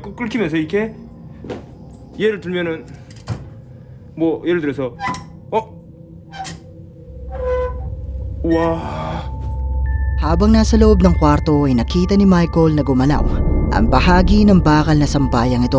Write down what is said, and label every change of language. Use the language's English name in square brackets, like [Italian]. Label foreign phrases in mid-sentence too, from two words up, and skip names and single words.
[Korean] 끓기면서 이렇게. 예를 들면은 뭐 예를 들어서 와. [Filipino] habang nasa loob ng kwarto ay nakita ni Michael na gumalaw ang bahagi ng bakal na sampayang ito.